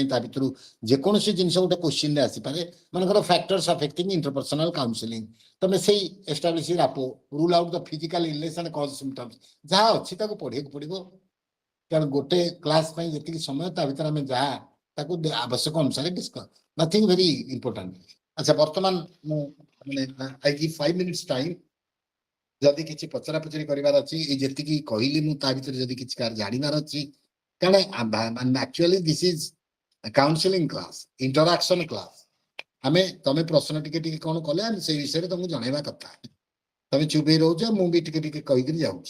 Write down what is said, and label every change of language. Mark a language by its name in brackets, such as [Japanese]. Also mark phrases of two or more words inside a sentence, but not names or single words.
[Odia] ତା ଭିତରୁ ଯେକୌଣସି ଜିନିଷ ଗୋଟେ କ୍ୱେଶ୍ଚିନ୍ ରେ ଆସିପାରେ. [English] ମନେକର factors affecting interpersonal counseling, [Odia] ତମେ ସେଇ [English] establish rapport, rule out the physical illness and cause symptoms, [Odia] ଯାହା ଅଛି ତାକୁ ପଢିବାକୁ ପଡିବ. କାରଣ ଗୋଟେ କ୍ଲାସ ପାଇଁ ଯେତିକି ସମୟ, ତା ଭିତରେ ଆମେ ଯାହା ତାକୁ ଆବଶ୍ୟକ ଅନୁସାରେ ଡିସ୍କସ, [English] nothing very important. [Odia] ଆଚ୍ଛା, ବର୍ତ୍ତମାନ ମୁଁ [English] I give 5 minutes time. [Odia] ଯଦି କିଛି ପଚରା ପଚରି କରିବାର ଅଛି, ଏଇ ଯେତିକି କହିଲି ମୁଁ ତା ଭିତରେ ଯଦି କିଛି କାହାର ଜାଣିବାର ଅଛି, କାରଣ [English] actually this is counseling class, interaction class. [Odia] ତମେ ପ୍ରଶ୍ନ ଟିକେ ଟିକେ କଣ କଲେ ଆମେ ସେଇ ବିଷୟରେ ତମକୁ ଜଣେଇବା କଥା. ତମେ ଚୁପ ହେଇ ରହୁଛ, ମୁଁ ବି ଟିକେ ଟିକେ କହିକିରି ଯାଉଛି.